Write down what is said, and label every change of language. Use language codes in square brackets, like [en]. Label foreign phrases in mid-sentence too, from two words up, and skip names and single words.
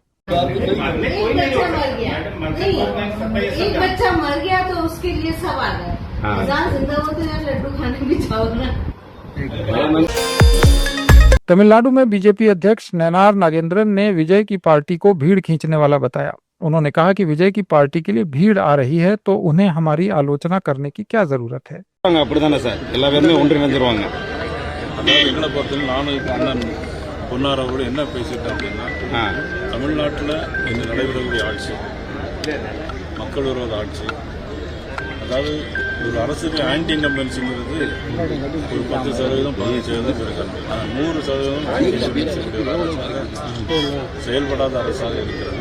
[hi] एक बच्चा मर गया तो उसके लिए सब आ गए, जिंदा हो तो यार लड्डू खाने भी जाओ ना। तमिलनाडु में बीजेपी अध्यक्ष नैनार नागेंद्रन ने विजय की पार्टी को भीड़ खींचने वाला बताया। उन्होंने कहा कि विजय की पार्टी के लिए भीड़ आ रही है तो उन्हें हमारी आलोचना करने की क्या जरूरत है। [ta] அப்படிதானே சார், எல்லா பேருமே ஒன்றிணைந்துருவாங்க। அதாவது எங்களை பொறுத்தவரை நானும் இப்போ அண்ணன் பொன்னாரோட என்ன பேசிட்டேன் அப்படின்னா, தமிழ்நாட்டில் இன்று நடைபெறக்கூடிய ஆட்சி மக்கள் விரோத ஆட்சி, அதாவது ஒரு அரசுக்கு [en] anti incumbency [ta] ஒரு 10% 15% இருக்காங்க, ஆனால் 100% செயல்படாத அரசாக இருக்கிறது।